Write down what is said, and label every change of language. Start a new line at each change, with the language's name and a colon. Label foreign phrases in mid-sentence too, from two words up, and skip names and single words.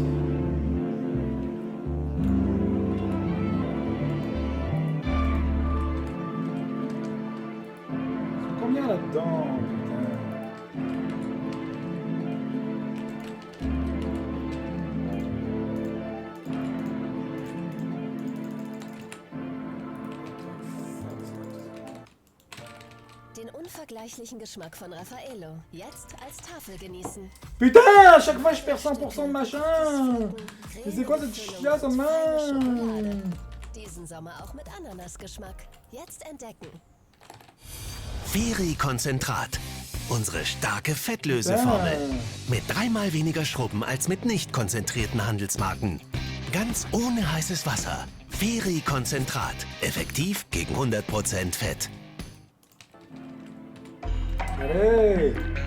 French: Combien là-dedans, putain?
German: Den unvergleichlichen Geschmack von Raffaello. Jetzt als Tafel genießen.
French: Putain, à chaque fois je perds 100% de machin. Mais c'est quoi cette chiasse en main?
German: Diesen Sommer auch mit Ananasgeschmack. Jetzt entdecken. Feri-Konzentrat. Unsere starke Fettlöseformel. Mit 3-mal weniger Schrubben als mit nicht konzentrierten Handelsmarken. Ganz ohne heißes Wasser. Feri-Konzentrat. Effektiv gegen 100% Fett.
French: Allez.